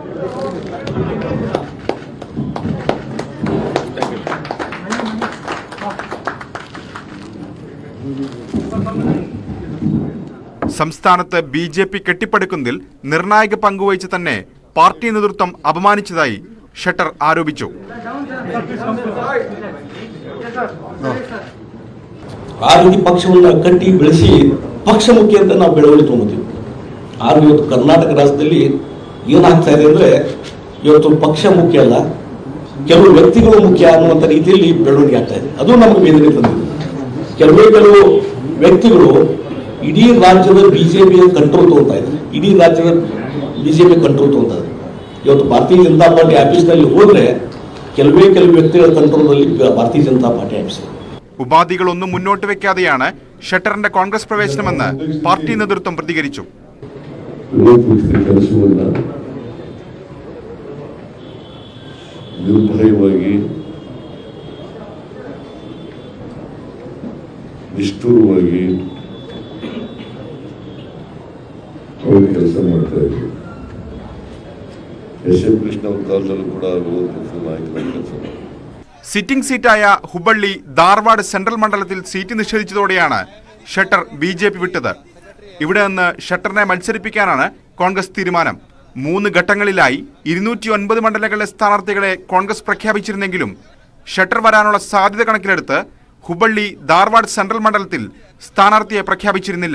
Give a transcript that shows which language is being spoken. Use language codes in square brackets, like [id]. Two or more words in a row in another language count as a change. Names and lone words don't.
[ml] സംസ്ഥാനത്ത് BJP കെട്ടിപ്പടുക്കുന്നതിൽ നിർണായക പങ്കുവഹിച്ച് തന്നെ പാർട്ടി നേതൃത്വം ಅಪಮಾನಿಸಿದಾಯಿ ഷട്ടർ ಆರೋಪಿച്ചു. [kn] ಆ ರೀತಿ ಪಕ್ಷವನ್ನು ಕಟ್ಟಿ ಬೆಳೆಸಿ ಪಕ್ಷ ಮುಖ್ಯ ಅಂತ ನಾವು ಬೆಳವಣಿಗೆ ತೊಗೊಂತೀವಿ. ಆದ್ರೆ ಇವತ್ತು ಕರ್ನಾಟಕ ರಾಜ್ಯದಲ್ಲಿ ಏನಾಗ್ತಾ ಇದೆ ಅಂದ್ರೆ ಇವತ್ತು ಪಕ್ಷ ಮುಖ್ಯ ಅಲ್ಲ, ಕೆಲವು ವ್ಯಕ್ತಿಗಳು ಮುಖ್ಯ ಅನ್ನುವಂಥ ರೀತಿಯಲ್ಲಿ ಬೆಳವಣಿಗೆ ಆಗ್ತಾ ಇದೆ. ಅದು ನಮಗೆ ಬೇದನೆ ತಂದಿದೆ. ಕೆಲವು ವ್ಯಕ್ತಿಗಳು ಇಡೀ ರಾಜ್ಯದ ಬಿಜೆಪಿಯ ಕಂಟ್ರೋಲ್ ತಗೊಂತಾ ಇದ್ದಾರೆ. ಇಡೀ ರಾಜ್ಯದ ಬಿಜೆಪಿ ಕಂಟ್ರೋಲ್ ತಗೊಂತಾ ಇದ್ದಾರೆ. ಇವತ್ತು ಭಾರತೀಯ ಜನತಾ ಪಾರ್ಟಿ ಆಫೀಸ್ನಲ್ಲಿ ಹೋದ್ರೆ ಕೆಲವೇ ವ್ಯಕ್ತಿಗಳ ಕಂಟ್ರೋಲ್ನಲ್ಲಿ ಭಾರತೀಯ ಜನತಾ ಪಾರ್ಟಿ ಆಫೀಸ್. [ml] ഉപാധികളൊന്നും മുന്നോട്ട് വെക്കാതെയാണ് ഷട്ടറിന്റെ കോൺഗ്രസ് പ്രവേശനമെന്ന് പാർട്ടി നേതൃത്വം പ്രതികരിച്ചു. [kn] ನಿರ್ಭಯವಾಗಿ ನಿಷ್ಠುರವಾಗಿ ಅವರು ಕೆಲಸ ಮಾಡ್ತಾ ಇದ್ರು. ಎಸ್.ಎಂ. ಕೃಷ್ಣ ಅವ್ರ ಕಾಲದಲ್ಲೂ ಕೂಡ ವಿರೋಧ ಪಕ್ಷದ ನಾಯಕರಾಗಿ ಕೆಲಸ ಮಾಡಿದ್ರು. [ml] സിറ്റിംഗ് സീറ്റായ ഹുബള്ളി ധാർവാഡ് സെൻട്രൽ മണ്ഡലത്തിൽ സീറ്റ് നിഷേധിച്ചതോടെയാണ് ഷട്ടർ BJP വിട്ടത്. ഇവിടെ നിന്ന് ഷട്ടറിനെ മത്സരിപ്പിക്കാനാണ് കോൺഗ്രസ് തീരുമാനം. 3 ഘട്ടങ്ങളിലായി 209 മണ്ഡലങ്ങളിലെ സ്ഥാനാർത്ഥികളെ കോൺഗ്രസ് പ്രഖ്യാപിച്ചിരുന്നെങ്കിലും ഷട്ടർ വരാനുള്ള സാധ്യത കണക്കിലെടുത്ത് ഹുബള്ളി ധാർവാഡ് സെൻട്രൽ മണ്ഡലത്തിൽ സ്ഥാനാർത്ഥിയെ പ്രഖ്യാപിച്ചിരുന്നില്ല.